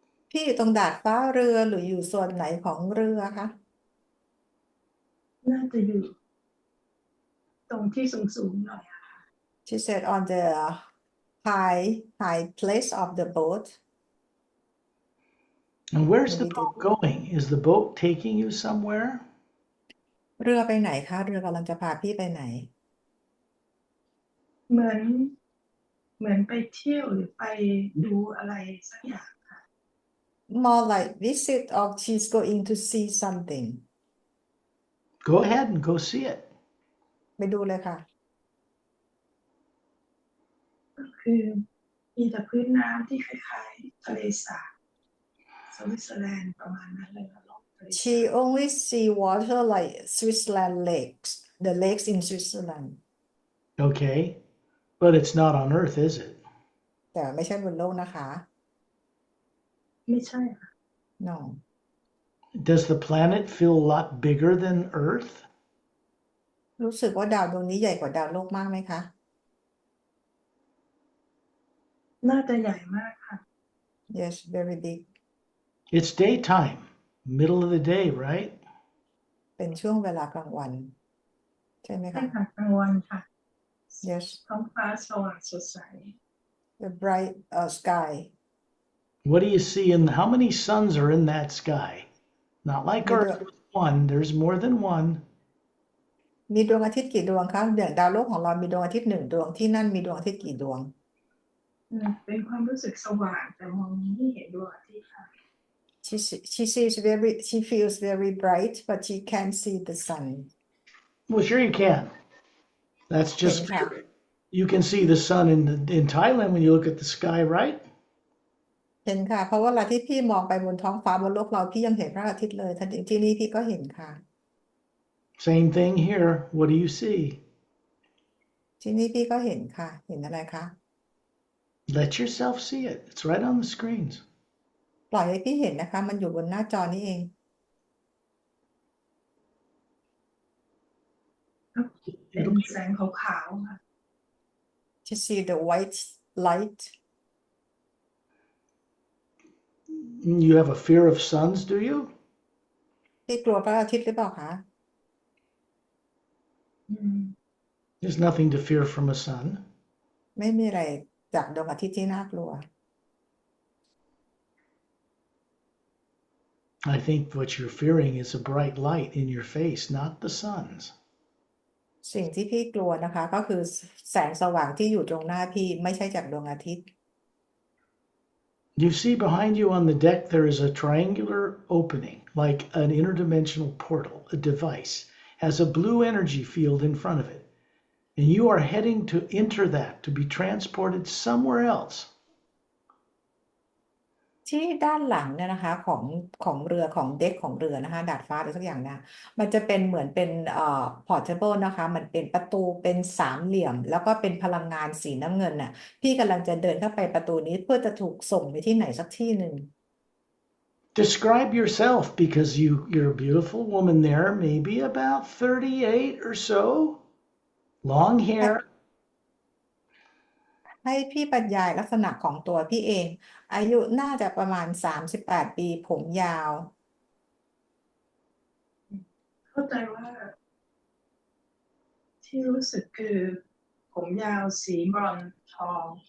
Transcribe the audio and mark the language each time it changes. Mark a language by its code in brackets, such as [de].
[th] พี่อยู่ตรงดาดฟ้าเรือหรืออยู่ส่วนไหนของเรือคะ น่าจะอยู่ตรงที่สูงๆหน่อยค่ะ [en] She said on the high place of the boat And where's the Maybe boat going? Is the boat taking you somewhere? [th] เรือไปไหนคะเรือกำลังจะพาพี่ไปไหน เหมือนเหมือนไปเที่ยวหรือไปดูอะไรสักอย่างค่ะ [en] more like visit or she's going to see something Go ahead and go see it. [th] ไปดูเลยค่ะ ก็คือมีแต่พื้นน้ำที่คล้ายๆทะเลสาบสวิตเซอร์แลนด์ประมาณนั้นเลยค่ะล่องทะเลสา [en] she บ only see water like Switzerland lakes the lakes in Switzerland Okay. But it's not on Earth, is it? [th] แต่ไม่ใช่บนโลกนะคะ ไม่ใช่ค่ะ [en] no Does the planet feel a lot bigger than Earth? [th] รู้สึกว่าดาวดวงนี้ใหญ่กว่าดาวโลกมากไหมคะ น่าจะใหญ่มากค่ะ [en] yes very big It's daytime, middle of the day, right? [th] เป็นช่วงเวลากลางวัน ใช่ไหม ใช่ คะ ค่ะกลางวันค่ะ [en] yes [th] ท้องฟ้าสว่างสดใส [en] the bright sky What do you see in how many suns are in that sky? Not like [th] มีดว [en] Earth ง with one, there's more than one. [th] มีดวงอาทิตย์กี่ดวงคะอย่างดาวโลกของเรามีดวงอาทิตย์หนึ่งดวงที่นั่นมีดวงอาทิตย์กี่ดวง เป็นความรู้สึกสว่างแต่มองไม่เห็นดวงอาทิตย์ค่ะ [en] she feels very bright but she can't see the sun Well, sure you can. That's [th] เห็น [en] just [th] ค่ะ [en] you can see the sun in Thailand when you look at the sky, right? [th] เห็นค่ะ เพราะว่าเวลาที่พี่มองไปบนท้องฟ้าบนโลกเราพี่ยังเห็นพระอาทิตย์เลยที่นี่พี่ก็เห็นค่ะ [en] Same thing here. What do you see? [th] ที่นี่พี่ก็เห็นค่ะ เห็นอะไรคะ [en] Let yourself see it. It's right on the screens. [th] ปล่อยให้พี่เห็นนะคะ มันอยู่บนหน้าจอนี่เอง เป็นแสงขาวๆค่ะ [en] to see the white light You have a fear of suns, do you? [th] พี่กลัวพระอาทิตย์หรือเปล่าคะ [en] There's nothing to fear from a sun. [th] ไม่มีอะไรจากดวงอาทิตย์ที่น่ากลัว [en] I think what you're fearing is a bright light in your face, not the sun's. [th] สิ่งที่พี่กลัวนะคะ ก็คือแสงสว่างที่อยู่ตรงหน้าพี่ไม่ใช่จากดวงอาทิตย์ [en] You see behind you on the deck there is a triangular opening, like an interdimensional portal, a device, has a blue energy field in front of it. And you are heading to enter that to be transported somewhere else. [th] ที่ด้านหลังเนี่ยนะคะของเรือของเด็กของเรือนะคะดาดฟ้าหรือสักอย่างนะมันจะเป็นเหมือนเป็นportable นะคะมันเป็นประตูเป็นสามเหลี่ยม แล้วก็เป็นพลังงานสีน้ำเงินน่ะพี่กำลังจะเดินเข้าไปประตูนี้เพื่อจะถูกส่งไปที่ไหนสักที่หนึ่ง [en] Describe yourself because you're a beautiful woman there, maybe about 38 or so, long hair. [th] ให้พี่บรรยายลักษณะของตัวพี่เอง อายุน่าจะประมาณ38 ปีผมยาว เข้าใจว่า ที่รู้สึกคือผมยาวสีบรอนซ์ทอง